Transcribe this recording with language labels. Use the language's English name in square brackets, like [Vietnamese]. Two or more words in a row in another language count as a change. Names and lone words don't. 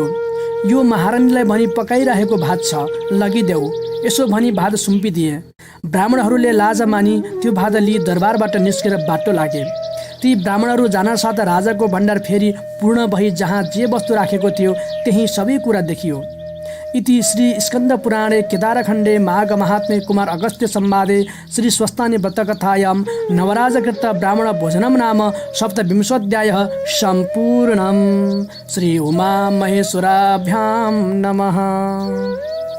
[Nepali] यो महारानीलाई भनी पकाइरहेको भात छ, लगिदेऊ। यसो भनी भात सुम्पिदिए। ब्राह्मणहरूले लाज मानी त्यो भात लिई दरबारबाट निस्केर बाटो लागे। ती ब्राह्मणहरू जानसाथ राजाको भण्डार फेरि पूर्ण भई जहाँ जे वस्तु राखेको थियो त्यही सबै कुरा देखियो। [Sanskrit] इति श्री स्कन्द पुराणे केदारखण्डे माघ महात्म्ये कुमार अगस्त्य संवादे श्री स्वस्थानी व्रतकथायां नवराजकृत ब्राह्मण भोजनम नाम 27 सम्पूर्णम्। श्री उमा महेश्वराभ्यां नमः।